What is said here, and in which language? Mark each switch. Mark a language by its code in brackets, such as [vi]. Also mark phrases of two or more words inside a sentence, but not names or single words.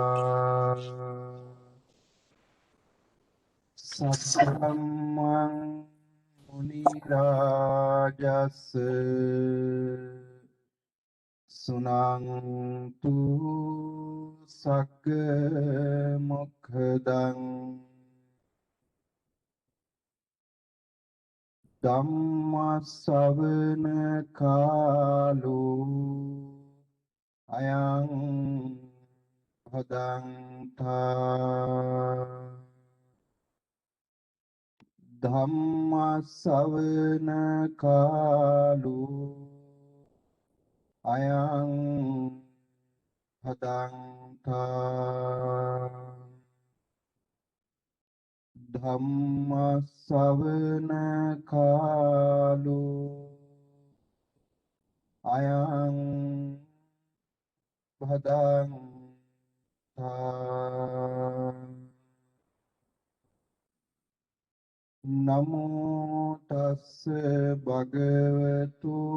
[pi] सत्सम्मं मुनिराजस् सुनान्तु सक्क मुखदं ධම්මස්සවන කාලෝ අයං භදංතා ධම්මස්සවන කාලෝ අයං භදංතා ධම්මස්සවන කාලෝ අයං භදංතා නමෝ තස්ස භගවතු